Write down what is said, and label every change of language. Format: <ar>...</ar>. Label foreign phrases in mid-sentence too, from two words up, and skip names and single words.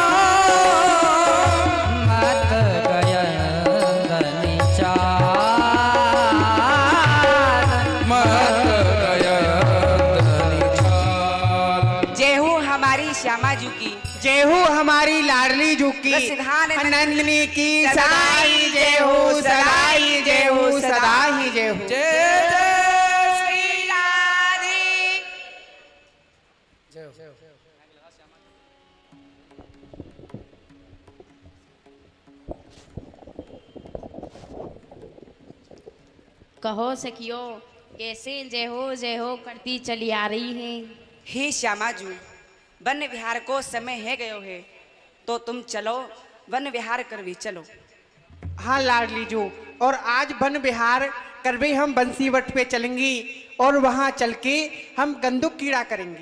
<hi>मत गयंदनी चार, मत गयंदनी चाल। जय हो हमारी श्यामा जू की, जय हो हमारी लाडली जू की, रसिधान नंदिनी की सदाई जय हो, सदाई जय हो, सदाई जय हो। जय जय श्री राधे। कहो सखियो, कैसे जय हो करती चली आ रही हैं।</hi> <bra>हे श्यामा जू, वन विहार को समय है गयो है तो तुम चलो वन विहार कर भी चलो। हाँ लाडली जू, और आज वन विहार करवे हम बंसीवट पे चलेंगी और वहाँ चल के हम कंदुक कीड़ा करेंगी।</bra>